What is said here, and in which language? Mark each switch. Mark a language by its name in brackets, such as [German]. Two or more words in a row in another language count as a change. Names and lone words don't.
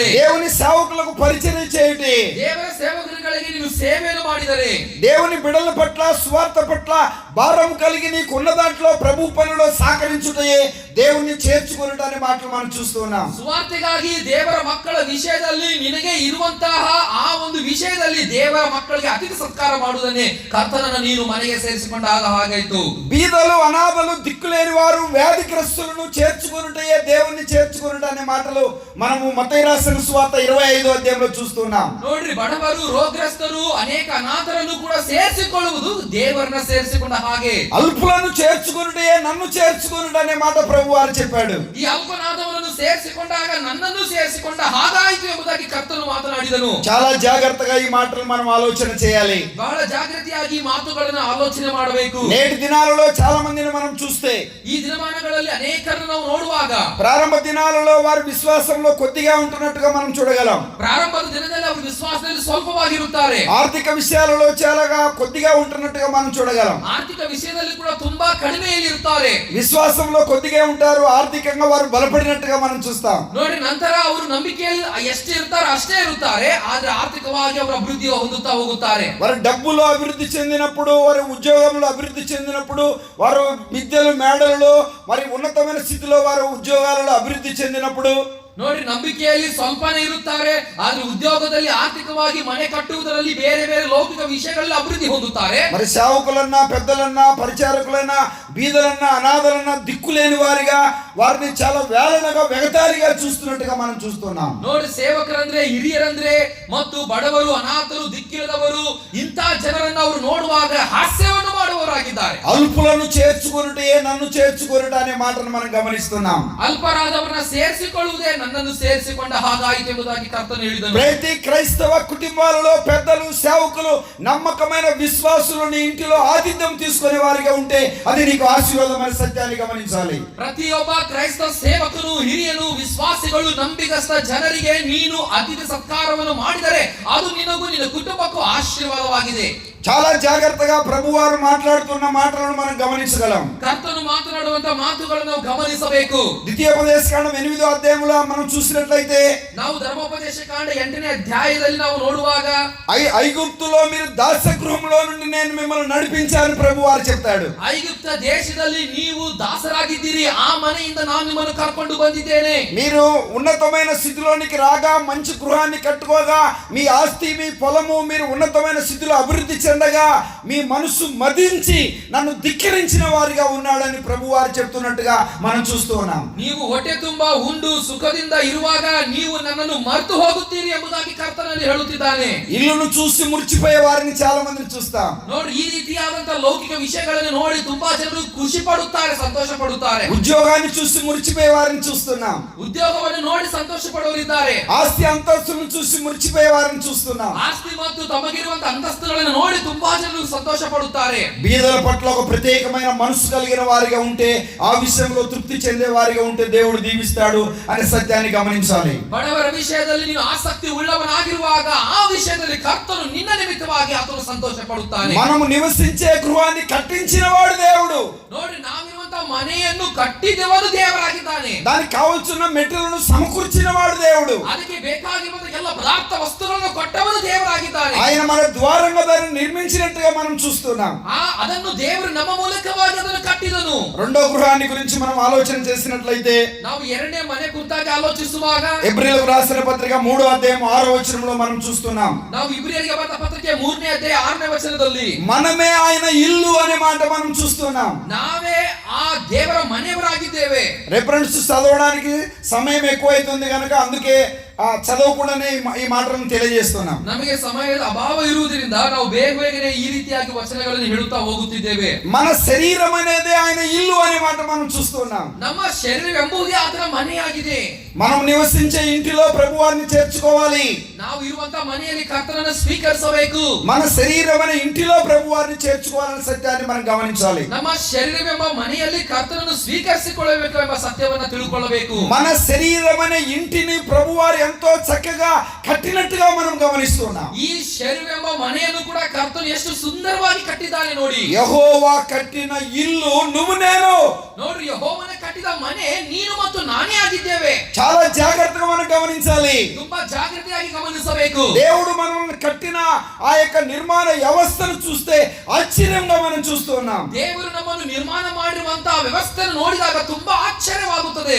[Telugu] దేవుని సేవకులకు పరిచర్య చేయుటే, [Kannada] ದೇವರ ಸೇವಕರುಗಳಿಗೆ ನೀವು ಸೇವೆಯನ್ನು ಮಾಡಿದರೆ, [Telugu] దేవుని బిడ్డల పట్ల స్వార్థ పట్ల భారం కలిగి నీకున్న దాంట్లో ప్రభు పనిలో సహకరించుటే దేవుని చేర్చుకునటాన్ని మాటలు మనం చూస్తున్నాం. [Kannada] ಸುವಾರ್ತೆಗಾಗಿ ದೇವರ ಮಕ್ಕಳ ವಿಷಯದಲ್ಲಿ ನಿನಗೆ ಇರುವಂತಹ ಆ ಒಂದು ವಿಷಯದಲ್ಲಿ ದೇವರ ಮಕ್ಕಳಿಗೆ ಅತಿಥಿ ಸತ್ಕಾರ ಮಾಡುವುದನ್ನೇ ಕರ್ತನನ್ನು ನೀನು ಮನೆಗೆ ಸೇರಿಸಿಕೊಂಡಾಗ ಹಾಗಾಯಿತು. [Telugu] బీదలు, అనాథలు, దిక్కులేని వారు, వ్యాధిగ్రస్తులను చేర్చుకునుటే దేవుణ్ణి చేర్చుకునుట అనే మాటలు మనము మత్తయి రాసిన సువార్త 25వ అధ్యాయంలో చూస్తున్నాం. [Kannada] ನೋಡ್ರಿ, ಬಡವರು, ರೋಗಗ್ರಸ್ತರು, ಅನೇಕ ಅನಾಥರನ್ನು ಕೂಡ ಸೇರಿಸಿಕೊಳ್ಳುವುದು ದೇವರನ್ನ ಸೇರಿಸಿಕೊಂಡ ಹಾಗೆ. [Telugu] అల్పులను చేర్చుకునుటే నన్ను చేర్చుకునుట అనే మాట ప్రభు వారు చెప్పాడు. [Kannada] ಈ ಅಲ್ಪನಾದವರನ್ನು ಸೇರಿಸಿಕೊಂಡಾಗ ನನ್ನನ್ನು ಸೇರಿಸಿಕೊಂಡ ಹಾಗಾಯಿತು ಎಂಬುದಾಗಿ ಕರ್ತನು ಮಾತನಾಡಿದನು. [Telugu] చాలా జాగ్రత్తగా ఈ మాటలు మనం ఆలోచన చేయాలి. [Kannada] ಬಹಳ ಜಾಗೃತಿಯಾಗಿ ಈ ಮಾತುಗಳನ್ನು ಆಲೋಚನೆ ಮಾಡಬೇಕು. [Telugu] నేటి దినాలలో చాలా మందిని మనం చూస్తే, [Kannada] ಈ ದಿನಮಾನಗಳಲ್ಲಿ ಅನೇಕರನ್ನು ನಾವು ನೋಡುವಾಗ [Telugu] ప్రారంభ దినాలలో వారి విశ్వాసంలో కొద్దిగా ఉంటున్నట్టుగా మనం చూడగలం. [Kannada] ಪ್ರಾರಂಭದ ದಿನದಲ್ಲಿ ಅವರು ವಿಶ್ವಾಸದಲ್ಲಿ ಸ್ವಲ್ಪವಾಗಿರುತ್ತಾರೆ. [Telugu] ఆర్థిక విషయాలలో చాలా కొద్దిగా ఉంటున్నట్టుగా మనం చూడగలం. [Kannada] ಆರ್ಥಿಕ ವಿಷಯದಲ್ಲಿ ಕೂಡ ತುಂಬಾ ಕಡಿಮೆಯಲ್ಲಿ ಇರುತ್ತಾರೆ. [Telugu] విశ్వాసంలో కొద్దిగా ఉంటారు, ఆర్థికంగా వారు బలపడినట్టుగా మనం చూస్తాం. [Kannada] ನೋಡಿ, ನಂತರ ಅವರು ನಂಬಿಕೆಯಲ್ಲಿ ಎಷ್ಟು ಇರ್ತಾರೋ ಅಷ್ಟೇ ಇರುತ್ತಾರೆ, ಆದ್ರೆ ಆರ್ಥಿಕವಾಗಿ ಅವರು ಅಭಿವೃದ್ಧಿ ಹೊಂದುತ್ತಾ ಹೋಗುತ್ತಾರೆ. [Telugu] వారు డబ్బులో అభివృద్ధి చెందినప్పుడు, వారి ఉద్యోగంలో అభివృద్ధి చెందినప్పుడు, వారు విద్యలు మేడలలో మరి ఉన్నతమైన స్థితిలో వారు ఉద్యోగాలలో అభివృద్ధి చెందినప్పుడు, [Kannada] ನೋಡಿ, ನಂಬಿಕೆಯಲ್ಲಿ ಸ್ವಲ್ಪನೇ ಇರುತ್ತಾರೆ, ಆದ್ರೆ ಉದ್ಯೋಗದಲ್ಲಿ ಆರ್ಥಿಕವಾಗಿ ಮನೆ ಕಟ್ಟುವುದರಲ್ಲಿ ಬೇರೆ ಬೇರೆ ಲೌಕಿಕ ವಿಷಯಗಳಲ್ಲಿ ಅಭಿವೃದ್ಧಿ ಹೊಂದುತ್ತಾರೆ. [Telugu] మరి సేవకులన్నా, పెద్దలన్నా, పరిచారకులన్నా, బీదలన్నా, అనాథలన్నా, దిక్కులేని వారిగా వారిని చాలా వేలనగా వెగతాళిగా చూస్తున్నట్టుగా మనం చూస్తున్నాం. [Kannada] ನೋಡಿ, ಸೇವಕರಂದ್ರೆ, ಹಿರಿಯರಂದ್ರೆ ಮತ್ತು ಬಡವರು, ಅನಾಥರು, ದಿಕ್ಕಿಲ್ಲದವರು, ಇಂಥ ಜನರನ್ನು ಅವರು ನೋಡುವಾಗ ಹಾಸ್ಯವನ್ನು ಮಾಡುವವರಾಗಿದ್ದಾರೆ. [Telugu] అల్పులను చేర్చుకొనుటే నన్ను చేర్చుకొనుట అనే మాటను మనం గమనిస్తున్నాం. [Kannada] ಅಲ್ಪರಾದವರನ್ನ ಸೇರಿಸಿಕೊಳ್ಳುವುದೇ ನನ್ನನ್ನು ಸೇರಿಸಿಕೊಂಡ ಹಾಗಾಯಿತು ಎಂಬುದಾಗಿ ಕರ್ತನು ಹೇಳಿದನು. [Telugu] ప్రతి క్రైస్తవ కుటుంబాలలో పెద్దలు, సేవకులు నమ్మకమైన విశ్వాసులని ఇంటిలో ఆతిథ్యం తీసుకునే వారిగా ఉంటే అది నీకు ఆశీర్వాదం అనే సత్యాన్ని గమనించాలి. [Kannada] ಪ್ರತಿಯೊಬ್ಬ ಕ್ರೈಸ್ತ ಸೇವಕನು, ಹಿರಿಯನು, ವಿಶ್ವಾಸಿಗಳು, ನಂಬಿಗಸ್ತ ಜನರಿಗೆ ನೀನು ಅತಿಥಿ ಸತ್ಕಾರವನ್ನು ಮಾಡಿದರೆ ಅದು ನಿನಗೂ ನಿನ್ನ ಕುಟುಂಬಕ್ಕೂ ಆಶೀರ್ವಾದವಾಗಿದೆ. [Telugu] చాలా జాగ్రత్తగా ప్రభువారు మాట్లాడుతున్న మాటలను మనం గమనించగలం. [Kannada] ಕರ್ತನು ಮಾತನಾಡುವಂತ ಮಾತುಗಳನ್ನು ನಾವು ಗಮನಿಸಬೇಕು. [Telugu] ద్వితీయోపదేశకాండం 8వ అధ్యాయంలో మనం చూసినట్లయితే, [Kannada] ನಾವು ಧರ್ಮೋಪದೇಶ ಕಾಂಡ 8ನೇ ಅಧ್ಯಾಯದಲ್ಲಿ ನಾವು ನೋಡುವಾಗ [Telugu] ఐగుప్తులో మీరు దాసగృహంలో నుండి నేను మిమ్మల్ని నడిపించాను ప్రభువారు చెప్తాడు. [Kannada] ಐಗುಪ್ತ ದೇಶದಲ್ಲಿ ನೀವು ದಾಸರಾಗಿದ್ದೀರಿ, ಆ ಮನೆಯಿಂದ ನಾನು ನಿಮ್ಮನ್ನು ಕರ್ಕೊಂಡು ಬಂದಿದ್ದೇನೆ. [Telugu] మీరు ఉన్నతమైన స్థితిలోనికి రాగా, మంచి గృహాన్ని కట్టుకోగా, మీ ఆస్తి, మీ పొలము మీరు ఉన్నతమైన స్థితిలో అభివృద్ధి చెందగా, మీ మనసు మదించి నన్ను ధిక్కరించిన వారిగా ఉన్నాడని ప్రభువారు చెప్తున్నట్టుగా మనం చూస్తూ ఉన్నాం. [Kannada] ನೀವು ಹೊಟ್ಟೆ ತುಂಬಾ ಉಂಡು ಸುಖದಿಂದ ಇರುವಾಗ ನೀವು ನನ್ನನ್ನು ಮರೆತು ಹೋಗುತ್ತೀರಿ ಎಂಬುದಾಗಿ ಕರ್ತನಲ್ಲಿ ಹೇಳುತ್ತಿದ್ದಾನೆ. [Telugu] ఇల్లును చూసి మురిచిపోయే వారిని చాలా మందిని చూస్తాం. [Kannada] ನೋಡಿ, ಈ ರೀತಿಯಾದಂತಹ ಲೌಕಿಕ ವಿಷಯಗಳನ್ನು ನೋಡಿ ತುಂಬಾ ಜನರು ಖುಷಿ ಪಡುತ್ತಾರೆ, ಸಂತೋಷ ಪಡುತ್ತಾರೆ. [Telugu] ఉద్యోగాన్ని చూసి మురిచిపోయే వారిని చూస్తున్నాం. [Kannada] ಉದ್ಯೋಗವನ್ನು ನೋಡಿ ಸಂತೋಷ ಪಡುವರಿದ್ದಾರೆ. [Telugu] ఆస్తి అంతస్తులను చూసి మురిచిపోయే వారిని చూస్తున్నాం. [Kannada] ಆಸ್ತಿ ಮತ್ತು ತಮಗಿರುವಂತಹ ಅಂತಸ್ತುಗಳನ್ನು ನೋಡಿ ತುಂಬಾ ಜನರು ಸಂತೋಷ ಪಡುತ್ತಾರೆ. [Telugu] బీదల పట్ల ఒక ప్రత్యేకమైన మనసు కలిగిన వారిగా ఉంటే, ఆ విషయంలో తృప్తి చెందే వారిగా ఉంటే దేవుడు దీవిస్తాడు అనే సత్యాన్ని గమనించాలి. [Kannada] ಬಡವರ ವಿಷಯದಲ್ಲಿ ನೀನು ಆಸಕ್ತಿ ಉಳ್ಳವನಾಗಿರುವಾಗ ಆ ವಿಷಯದಲ್ಲಿ ಕರ್ತನು ನಿನ್ನ ನಿಮಿತ್ತವಾಗಿ ಆತನು ಸಂತೋಷ ಪಡುತ್ತಾನೆ. [Telugu] మనము నివసించే గృహాన్ని కట్టించిన వాడు దేవుడు. [Kannada] ನೋಡಿ, ನಾವಿರುವಂತಹ ಮನೆಯನ್ನು ಕಟ್ಟಿದವರು ದೇವರಾಗಿದ್ದಾನೆ. [Telugu] దానికి కావాల్సిన మెటీరియల్ను సమకూర్చిన వాడు దేవుడు. [Kannada] ಅದಕ್ಕೆ ಬೇಕಾಗಿರುವಂತಹ ಎಲ್ಲ ಪದಾರ್ಥ ವಸ್ತುಗಳನ್ನು ಕೊಟ್ಟವರು ದೇವರಾಗಿದ್ದಾನೆ. [Telugu] ఆయన మన ద్వారంగా దాన్ని నిర్మించినట్టుగా మనం చూస్తున్నాం. [Kannada] ಅದನ್ನು ದೇವರು ನಮ್ಮ ಮೂಲಕವಾಗಿ ಅದನ್ನು ಕಟ್ಟಿದನು. [Telugu] రెండో గృహాన్ని గురించి మనం ఆలోచన చేసినట్లయితే, [Kannada] ನಾವು ಎರಡನೇ ಮನೆ ಕುರಿತಾಗಿ ಆಲೋಚಿಸುವಾಗ [Telugu] ఎబ్రీయులకు రాసిన పత్రిక 3వ అధ్యాయం 6వ వచనంలో మనం చూస్తున్నాం. [Kannada] ನಾವು ಇಬ್ರಿಯರಿಗೆ ಬರೆದ ಪತ್ರಿಕೆ 3ನೇ ಅಧ್ಯಾಯ 6ನೇ ವಚನದಲ್ಲಿ [Telugu] మనమే ఆయన ఇల్లు అనే మాట మనం చూస్తున్నాం. [Kannada] ನಾವೇ ಆ ದೇವರ ಮನೆಯವರಾಗಿದ್ದೇವೆ. [Telugu] రెఫరెన్స్ చదవడానికి సమయం ఎక్కువైతుంది కనుక అందుకే చదవకుండానే ఈ మాటలను తెలియజేస్తున్నాం. [Kannada] ನಮಗೆ ಸಮಯದ ಅಭಾವ ಇರುವುದರಿಂದ ನಾವು ಬೇಗ ಬೇಗನೆ ಈ ರೀತಿಯಾಗಿ ವಚನಗಳನ್ನು ಹೇಳುತ್ತಾ ಹೋಗುತ್ತಿದ್ದೇವೆ. [Telugu] మన శరీరం అనేది ఆయన ఇల్లు అనే మాట మనం చూస్తున్నాం. [Kannada] ನಮ್ಮ ಶರೀರ ಎಂಬುದೇ ಆತನ ಮನೆಯಾಗಿದೆ. [Telugu] మనం నివసించే ఇంటిలో ప్రభువారిని చేర్చుకోవాలి. [Kannada] ನಾವು ಇರುವಂತಹ ಮನೆಯಲ್ಲಿ ಕರ್ತನನ್ನು ಸ್ವೀಕರಿಸಬೇಕು. [Telugu] మన శరీరం అనే ఇంటిలో ప్రభువారిని చేర్చుకోవాలనే సత్యాన్ని మనం గమనించాలి. [Kannada] ನಮ್ಮ ಶರೀರವೆಂಬ ಮನೆಯಲ್ಲಿ ಕರ್ತನನ್ನು ಸ್ವೀಕರಿಸಿಕೊಳ್ಳಬೇಕು ಎಂಬ ಸತ್ಯವನ್ನು ತಿಳ್ಕೊಳ್ಳಬೇಕು. [Telugu] మన శరీరం అనే ఇంటిని ప్రభువారు ఎంతో చక్కగా కట్టినట్టుగా మనం గమనిస్తున్నాం. [Kannada] ಈ ಶರೀರವೆಂಬ ಮನೆಯನ್ನು ಕೂಡ ಕರ್ತನು ಎಷ್ಟು ಸುಂದರವಾಗಿ ಕಟ್ಟಿದ್ದಾನೆ ನೋಡಿ. [Telugu] యెహోవా కట్టిన ఇల్లు నువ్వు నేను. [Kannada] ನೋಡ್ರಿ, ಯೆಹೋವನ ಕಟ್ಟಿದ ಮನೆ ನೀನು ಮತ್ತು ನಾನೇ ಆಗಿದ್ದೇವೆ. [Telugu] చాలా జాగ్రత్తగా మనం గమనించాలి. [Kannada] ತುಂಬಾ ಜಾಗೃತಿಯಾಗಿ ಗಮನಿಸಬೇಕು. [Telugu] దేవుడు మనల్ని కట్టిన ఆ యొక్క నిర్మాణ వ్యవస్థను చూస్తే ఆశ్చర్యంగా మనం చూస్తున్నాం. [Kannada] ದೇವರು ನಮ್ಮನ್ನು ನಿರ್ಮಾಣ ಮಾಡಿರುವಂತಹ ವ್ಯವಸ್ಥೆಯನ್ನು ನೋಡಿದಾಗ ತುಂಬಾ ಆಶ್ಚರ್ಯವಾಗುತ್ತದೆ.